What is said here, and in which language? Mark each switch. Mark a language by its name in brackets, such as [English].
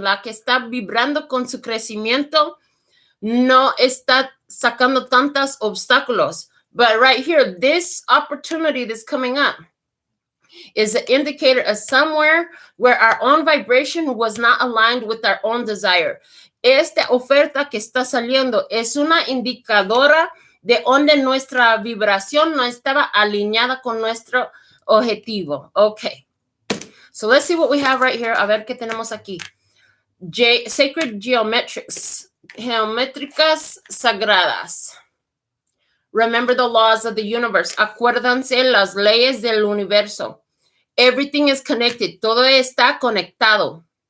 [Spanish] La que está vibrando con su crecimiento no está sacando tantos obstáculos. [English] But right here, this opportunity that's coming up is an indicator of somewhere where our own vibration was not aligned with our own desire. [Spanish] Esta oferta que está saliendo es una indicadora de donde nuestra vibración no estaba alineada con nuestro objetivo. [English] Okay. So let's see what we have right here. [Spanish] A ver qué tenemos aquí. Sacred geometricas sagradas. [English] Remember the laws of the universe. [Spanish] Acuérdense las leyes del universo. [English] Everything is connected. [Spanish] Todo está conectado.